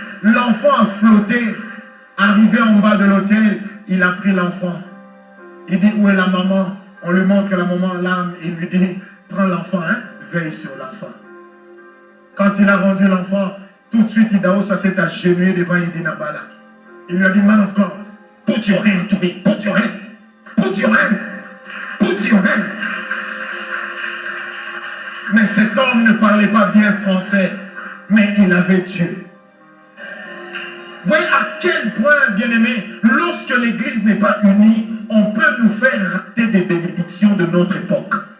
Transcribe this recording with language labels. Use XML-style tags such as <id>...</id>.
<fr>L'enfant a flotté. Arrivé en bas de l'hôtel, il a pris l'enfant. Il dit, où est la maman? On lui montre la maman l'âme. Il lui dit, prends l'enfant, hein, veille sur l'enfant. Quand il a rendu l'enfant, tout de suite, Idaosa s'est agenouillé devant Haïdi Nabala. Il lui a dit,</fr> <en>man of God, put your hand to me, put your hand, put your hand, put your hand.</en> <fr>Mais cet homme ne parlait pas bien français, mais il avait Dieu. Voyez à quel point, bien-aimés, lorsque l'Église n'est pas unie, on peut nous faire rater des bénédictions de notre époque.</fr>